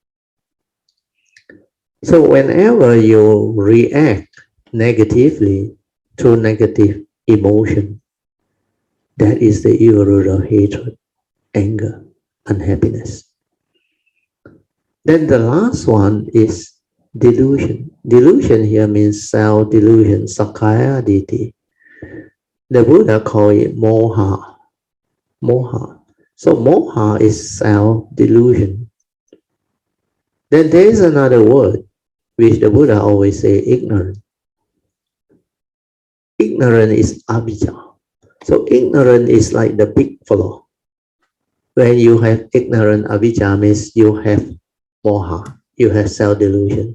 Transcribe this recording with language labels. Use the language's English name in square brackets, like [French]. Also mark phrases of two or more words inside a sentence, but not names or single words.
[English] So whenever you react negatively through negative emotion, that is the evil root of hatred, anger, unhappiness. Then the last one is delusion. Delusion here means self-delusion, [Pali] sakkaya ditthi. [English] The Buddha called it moha. Moha. So moha is self-delusion. Then there is another word which the Buddha always say, ignorant. Ignorant is avijja. So ignorant is like the big flaw. When you have ignorant avijja means you have moha, you have self-delusion.